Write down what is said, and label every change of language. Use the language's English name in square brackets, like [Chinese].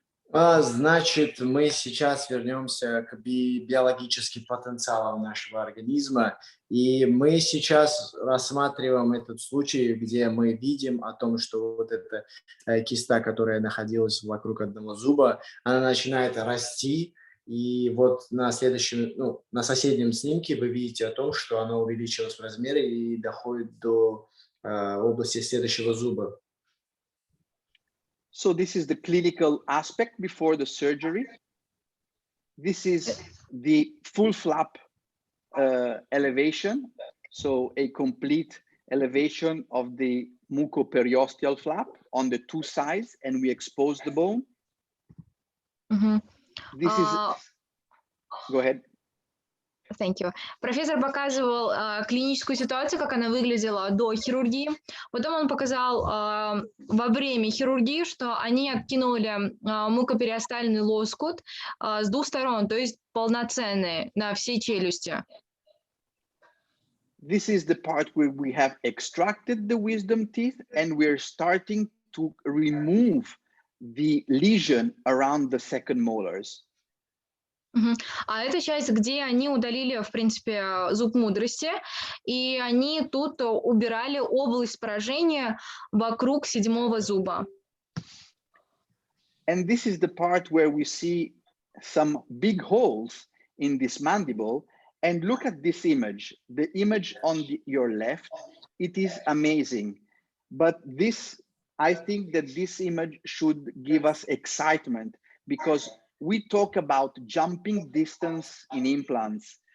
[Russian] Значит, мы сейчас вернемся к биологическим потенциалам нашего организма, и мы сейчас рассматриваем этот случай, где мы видим о том, что вот эта киста, которая находилась вокруг одного зуба, она начинает расти, и вот на соседнем снимке вы видите о том, что она увеличилась в размере и доходит до области следующего зуба. [English] So this is the clinical aspect before the surgery. This is the full flap elevation, so a complete elevation of the mucoperiosteal flap on the 2 sides, and we expose the bone. This is, go ahead. Thank you. [Russian] Профессор показывал клиническую ситуацию, как она выглядела до хирургии. Потом он показал во время хирургии, что они откинули мукопериостальный лоскут с 2 сторон, то есть полноценный на всей челюсти. [English] This is the part where we have extracted the wisdom teeth and we're starting to remove the lesion around the second molars. [Russian] А это часть, где они удалили, в принципе, зуб мудрости, и они тут убирали область поражения вокруг 7-го зуба. [English] And this is the part where we see some big holes in this mandible. And look at this image. The image on your left, it is amazing. But I think that this image should give us excitement, because we talk about jumping distance in implants.